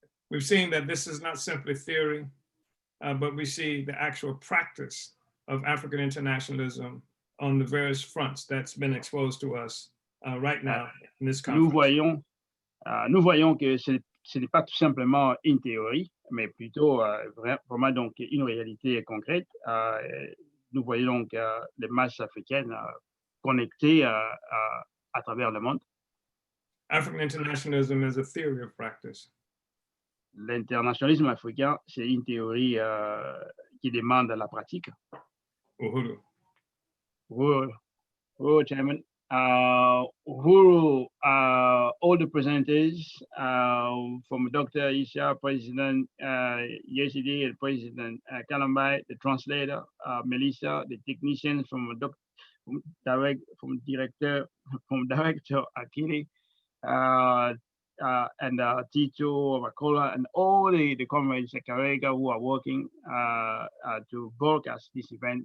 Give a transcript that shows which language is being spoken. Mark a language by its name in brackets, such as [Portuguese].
[English] We've seen that this is not simply theory, but we see the actual practice of African internationalism on the various fronts that's been exposed to us right now in this conference. [French] Nous voyons que ce n'est pas tout simplement une théorie, mais plutôt vraiment donc une réalité concrète. Nous voyons donc les masses africaines connectées à travers le monde. [English] African internationalism is a theory of practice. [French] L'internationalisme africain, c'est une théorie qui demande la pratique. [English] Uhuru. Uhuru, Chairman. Uhuru, all the presenters from Dr. Isha, President Yeshitela, President Kalambai, the translator, Melissa, the technicians from Director Akili, and Tito, Makola, and all the comrades at Karega who are working to broadcast this event.